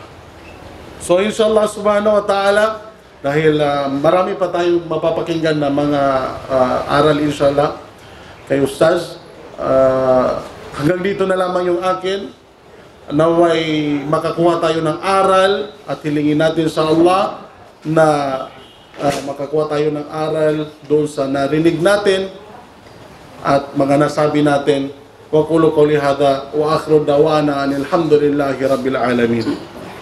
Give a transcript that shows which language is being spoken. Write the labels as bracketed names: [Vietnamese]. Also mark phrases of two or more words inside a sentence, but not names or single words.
[Arabic] So إن شاء الله سبحانه وتعالى, [Filipino] dahil marami pa tayong mapapakinggan na mga aral inshallah kay Ustaz, hanggang dito na lamang yung akin. Naway makakuha tayo ng aral at hilingin natin sa Allah na makakuha tayo ng aral doon sa narinig natin at mga nasabi natin. [Arabic] وقولو قولي هذا وآخر دعوانا الحمد لله رب العالمين.